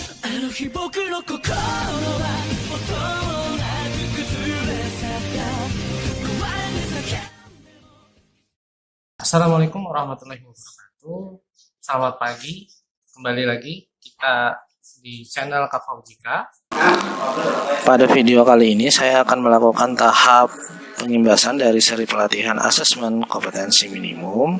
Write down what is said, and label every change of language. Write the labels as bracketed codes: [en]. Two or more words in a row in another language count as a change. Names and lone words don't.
[ja] あの日僕の心は音もなく崩れ去った壊れて叫 [ar] السلام عليكم ورحمة الله وبركاته. [id] Selamat pagi. Kembali lagi kita di channel Kak Fauzika. Pada video kali ini saya akan melakukan tahap pengimbasan dari seri pelatihan asesmen kompetensi minimum.